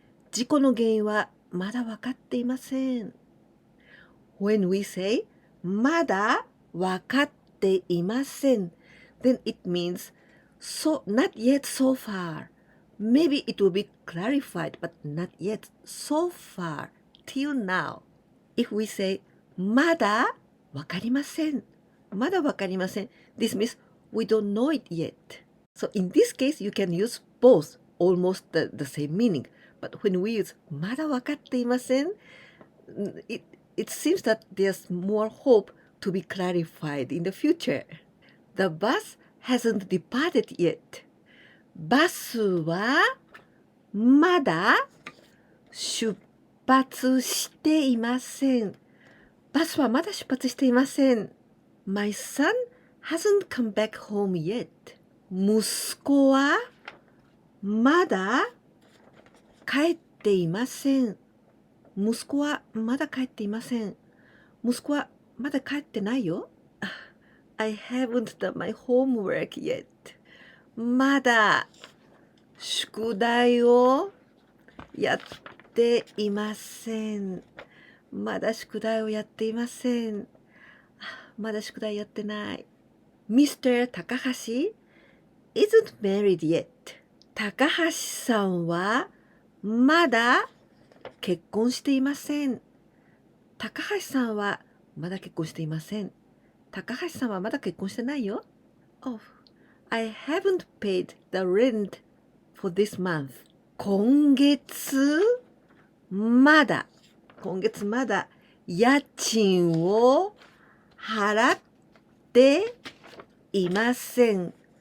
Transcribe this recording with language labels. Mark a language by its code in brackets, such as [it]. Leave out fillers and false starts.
[ja] 事故の原因はまだ分かっていません。 [en] When we say まだ分かっていません, then it means so not yet so far. Maybe it will be clarified, but not yet so far till now. If we say まだ分かりません。 [ja] まだ分かりません. [en] This means we don't know it yet. So in this case, you can use both, almost the same meaning. But when we use まだ分かっていません, it seems that there's more hope to be clarified in the future. The bus hasn't departed yet. [ja] バスはまだ出発していません。バスはまだ出発していません。 [en] My son hasn't come back home yet. [ja] 息子はまだ帰っていません。息子はまだ帰っていません。息子はまだ帰ってないよ。 [en] I haven't done my homework yet. [ja] まだ宿題をやっていません。まだ宿題をやっていません。まだ宿題やってない。Mr. [en] 高橋 isn't married yet. [ja] 高橋さんはまだ結婚していません。高橋さんはまだ結婚していません。高橋さんはまだ結婚してないよ。 [en] Oh, I haven't paid the rent for this month. [ja] 今月まだ家賃を払っていません。